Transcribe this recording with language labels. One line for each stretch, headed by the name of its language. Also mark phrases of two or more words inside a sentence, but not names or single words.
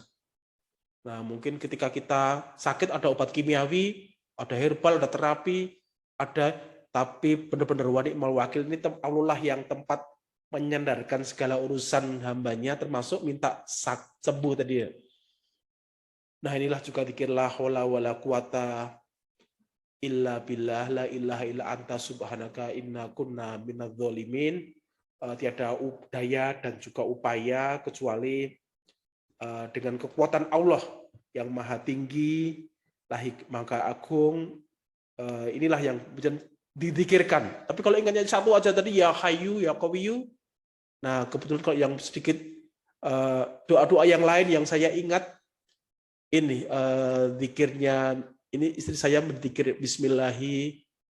Indonesian: Nah, mungkin ketika kita sakit ada obat kimiawi, ada herbal, ada terapi, ada, tapi benar-benar
Arabic: ونعم الوكيل
Indonesian: ini Allah yang tempat menyandarkan segala urusan hambanya, termasuk minta sembuh tadi ya. Nah, inilah juga zikir
Arabic: لا حول ولا قوة إلا بالله، لا إله إلا أنت سبحانك إنا كنا من الظالمين.
Indonesian: Tiada daya dan juga upaya kecuali dengan kekuatan Allah yang maha tinggi, maha agung. Inilah yang dizikirkan. Tapi kalau ingatnya satu aja tadi,
Arabic: يا حي، يا قوي.
Indonesian: Nah, kebetulan kalau yang sedikit doa-doa yang lain yang saya ingat, ini zikirnya, ini istri saya berzikir Bismillahi.